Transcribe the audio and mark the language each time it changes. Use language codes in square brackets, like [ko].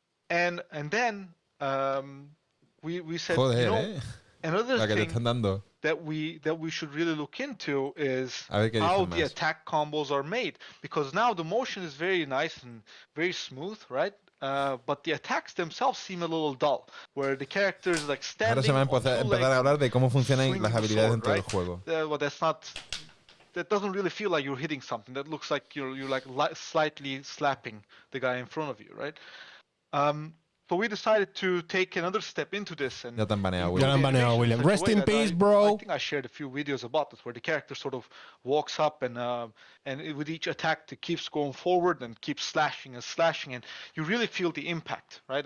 [en] And then we said, another thing that we should really look into is how the attack combos are made, because now the motion is very nice and very smooth, right? But the attacks themselves seem a little dull, where the characters like standing. [es] Ahora se va a empezar a hablar de cómo funcionan las habilidades dentro del juego. [en] Well, that doesn't really feel like you're hitting something. That looks like you're like slightly slapping the guy in front of you, right? So we decided to take another step into this. And [es] ya te han baneado, [en] William. Rest in peace, bro. I think I shared a few videos about this, where the character sort of walks up and with each attack it keeps going forward and keeps slashing, and you really feel the impact, right?